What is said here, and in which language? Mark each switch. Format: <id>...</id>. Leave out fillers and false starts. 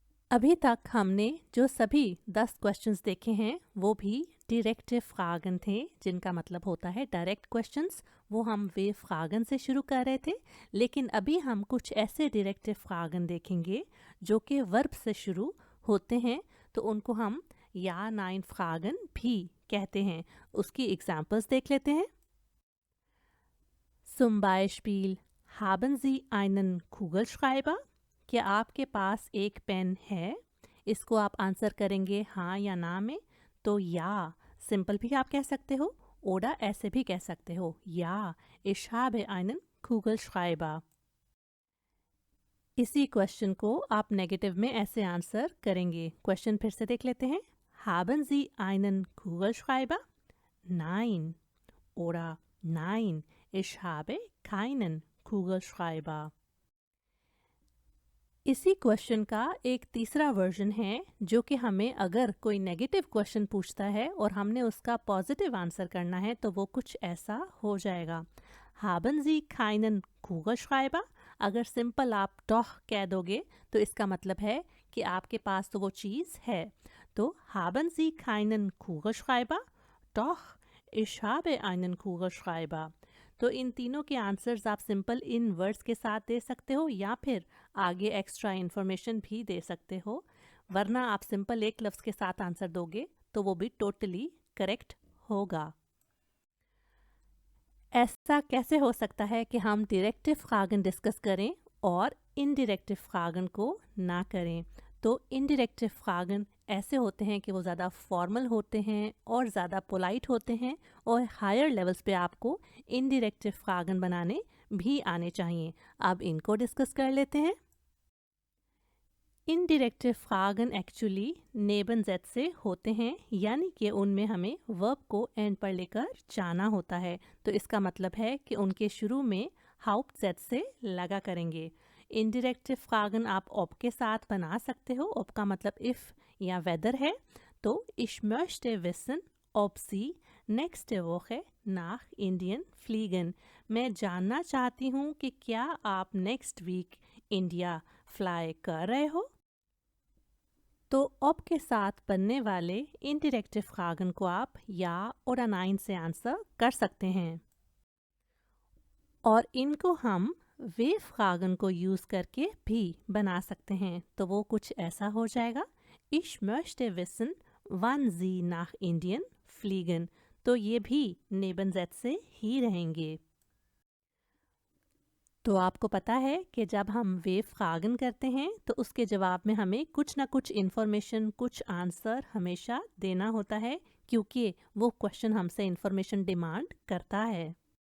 <hi>अभी तक हमने जो सभी 10 क्वेश्चंस देखे हैं वो भी डायरेक्टिव फ्रागन थे, जिनका मतलब होता है डायरेक्ट क्वेश्चंस। वो हम वे फ्रागन से शुरू कर रहे थे, लेकिन अभी हम कुछ ऐसे डायरेक्टिव फ्रागन देखेंगे जो कि वर्ब से शुरू होते हैं, तो उनको हम या नाइन फ्रागन भी कहते हैं। उसकी एग्जाम्पल्स देख लेते हैं।</hi> <de>Zum Beispiel, haben Sie einen Kugelschreiber?</de> <hi>क्या आपके पास एक पेन है? इसको आप आंसर करेंगे हाँ या ना में, तो या सिंपल भी आप कह सकते हो, ओडा ऐसे भी कह सकते हो, या</hi> <de>ich habe einen Kugelschreiber।</de> <hi>इसी क्वेश्चन को आप नेगेटिव में ऐसे आंसर करेंगे। क्वेश्चन फिर से देख लेते हैं।</hi> <de>Haben Sie einen Kugelschreiber? Nein। Oder nein, ich habe keinen Kugelschreiber।</de> <hi>इसी क्वेश्चन का एक तीसरा वर्जन है, जो कि हमें अगर कोई नेगेटिव क्वेश्चन पूछता है और हमने उसका पॉजिटिव आंसर करना है तो वो कुछ ऐसा हो जाएगा।</hi> <de>Haben Sie keinen Kugelschreiber?</de> <hi>अगर सिंपल आप doch कह दोगे तो इसका मतलब है कि आपके पास तो वो चीज़ है।</hi> <de>तो Haben Sie keinen Kugelschreiber? Doch, ich habe einen Kugelschreiber।</de> <hi>तो इन तीनों के आंसर्स आप सिंपल इन वर्ड्स के साथ दे सकते हो या फिर आगे एक्स्ट्रा इन्फॉर्मेशन भी दे सकते हो, वरना आप सिंपल एक लफ्ज़ के साथ आंसर दोगे तो वो भी टोटली करेक्ट होगा। ऐसा कैसे हो सकता है कि हम डायरेक्टिव फ्रागन डिस्कस करें और इनडायरेक्टिव फ्रागन को ना करें? तो इनडायरेक्टिव फ्रागन ऐसे होते हैं कि वो ज़्यादा फॉर्मल होते हैं और ज़्यादा पोलाइट होते हैं, और हायर लेवल्स पे आपको इनडायरेक्टिव फ्रागन बनाने भी आने चाहिए। अब इनको डिस्कस कर लेते हैं। इनडायरेक्टिव फ्रागन एक्चुअली नेबनजेट से होते हैं, यानी कि उनमें हमें वर्ब को एंड पर लेकर जाना होता है, तो इसका मतलब है कि उनके शुरू में हाउप्टजेट से लगा करेंगे। इनडायरेक्टिव फ्रागन आप ऑब के साथ बना सकते हो। ऑब का मतलब इफ़ या वेदर है, तो</hi> <de>ich möchte wissen ob Sie nächste Woche nach Indien fliegen।</de> <hi>मैं जानना चाहती हूँ कि क्या आप नेक्स्ट वीक इंडिया फ्लाई कर रहे हो। तो ob के साथ बनने वाले इनडायरेक्टिव फ्रागन को आप या और नाइन से आंसर कर सकते हैं, और इनको हम वे फ्रागन को यूज़ करके भी बना सकते हैं। तो वो कुछ ऐसा हो जाएगा,</hi> <de>Ich möchte wissen, wann Sie nach Indien fliegen।</de> <hi>तो ये भी नेबनजेट से ही रहेंगे। तो आपको पता है कि जब हम वे फ्रागन करते हैं तो उसके जवाब में हमें कुछ ना कुछ इन्फॉर्मेशन, कुछ आंसर हमेशा देना होता है, क्योंकि वो क्वेश्चन हमसे इन्फॉर्मेशन डिमांड करता है।</hi>